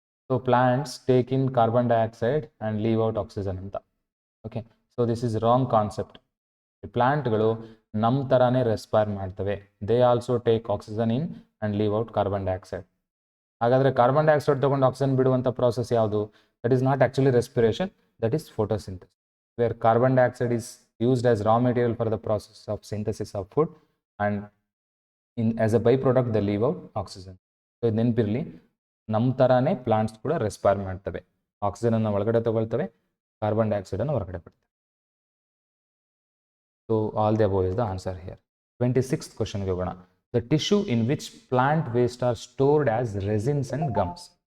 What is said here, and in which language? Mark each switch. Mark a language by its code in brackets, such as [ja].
[en] So plants take in carbon dioxide and leave out oxygen ಅಂತ. Okay, so this is wrong concept. [kn] ಪ್ಲಾಂಟ್ಗಳು ನಮ್ಮ ಥರನೇ respire ಮಾಡ್ತವೆ. [en] They also take oxygen in and leave out carbon dioxide. [kn] ಹಾಗಾದರೆ carbon dioxide ತೊಗೊಂಡು oxygen ಬಿಡುವಂಥ process ಯಾವುದು? [en] That is not actually respiration, that is photosynthesis, where carbon dioxide is used as raw material for the process of synthesis of food, and as a byproduct they leave out oxygen. [kn] So ಇದು ನೆನಪಿರಲಿ, ನಮ್ಮ ಥರನೇ plants ಕೂಡ respire ಮಾಡ್ತವೆ. ಆಕ್ಸಿಜನನ್ನು ಒಳಗಡೆ ತಗೊಳ್ತವೆ, carbon ಡೈಆಕ್ಸೈಡನ್ನು ಹೊರಗಡೆ ಬಿಡ್ತವೆ. [en] So all the above is the answer here. [kn] 26th ಕ್ವಶನ್ಗೆ ಹೋಗೋಣ. [en] The tissue in which plant waste are stored as resins and gums.